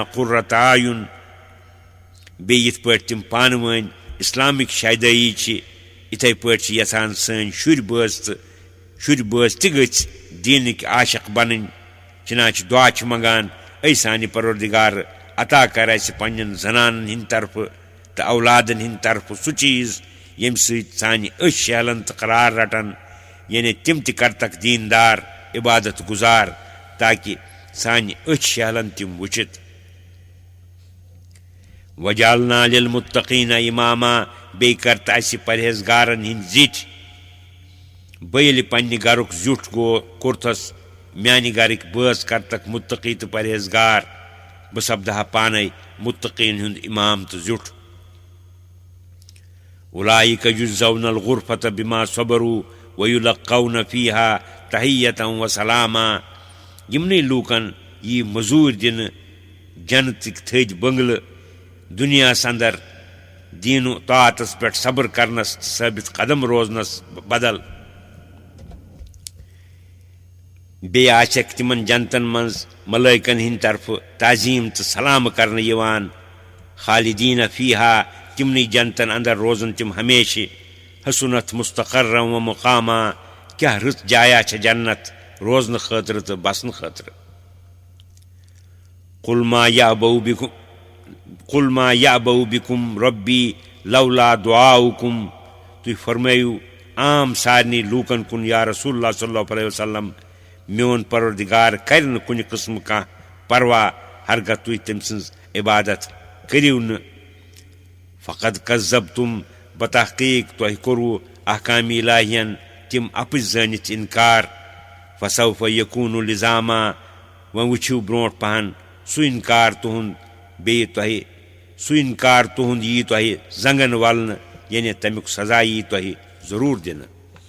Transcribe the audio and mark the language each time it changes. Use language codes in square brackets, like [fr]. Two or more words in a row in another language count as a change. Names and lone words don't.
[ar] قرة أعين [ks] बे यिथ पट तिम पानवन इस्लामिक शायदई छ इथे पट यसान सन शुर बस त गछ दीनिक आशिक बनन चनाच दुआ छ मंगान ऐ सानि परवरदिगार अता कर अस पन्न जनान हिंद तरफ तो औलादन हिंद तरफ सु चीज यम सानि शहलन तो करार रटन यानी तिम कर तक दीनदार इबादत गुजार ताकि सानि शहलन तिम वुचित [ar] واجعلنا للمتقين إماما [ks] बे करत अस परहेजगारन हिंद जिठ बेल पन्ने गरुक जुठ गो कुर्थस म्यानि गरिक बस करतक मुत्तकी तो परहेजगार बह सपदहा पाने मुत्तकीन हुंद इमाम तो जुठ [ar] أولئك يجزون الغرفة بما صبروا ويلقون فيها تحية وسلاما [ks] यमने लूकन यी मजूर दिन जन्नतिक थज बंगल दुनिया अंदर दीन तातस पे सब्र करनस साबित कदम रोजनस बदल बे आशक तिमन जनतन मज मलाइकन हिंद तरफ ताजीम तो सलाम करने यवान [ar] خالدين فيها [ks] तिमनी जनतन अंदर रोजन तिम हमेशा [ar] حسنت مستقرا ومقاما [ks] क्या रुत जाया छ जन्नत रोजन खतर तो बसन खतर [ar] قل ما يعبأ بكم ربي لولا دعاؤكم [ks] तुई फरमायु आम सारनी लूकन कुन [ar] يا رسول الله صلى الله عليه وسلم [ks] म्योन परवरदिगार कर न कुन किस्म का परवा हरगह तुई तम सन्ज इबादत करिव न [ar] فقد كذبتم [ks] बतहक़ीक़ तुह कोरु अहकाम इलाहियन तिम अपज जानित इनकार [ar] فسوف يكون لزاما [ks] वह वुछिव ब्रोट पहन सु इनकार तुहुंद बे तोहे सु इनकार तुहुंद यी तोहे जंगन वलन यानी तमिक सजा यी तोहे जरूर दिन।